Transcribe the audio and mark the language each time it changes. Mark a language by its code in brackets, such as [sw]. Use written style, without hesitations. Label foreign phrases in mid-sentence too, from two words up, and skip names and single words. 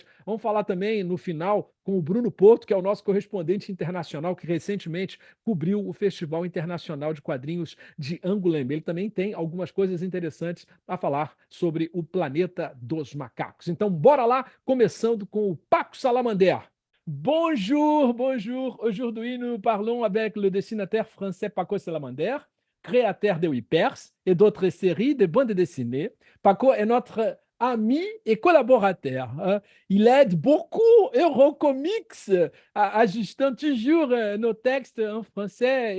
[pt] Vamos falar também, no final, com o Bruno Porto, que é o nosso correspondente internacional, que recentemente cobriu o Festival Internacional de Quadrinhos de Angoulême. Ele também tem algumas coisas interessantes a falar sobre o Planeta dos Macacos. Então, bora lá, começando com o Paco Salamander. [fr] Bonjour, bonjour. Aujourd'hui, nous parlons avec le dessinateur français Paco Salamander, créateur de Whippers et d'autres séries de bandes dessinées. Paco est notre ami et collaborateur. Il aide beaucoup Eurocomics, ajustant toujours nos textes en français.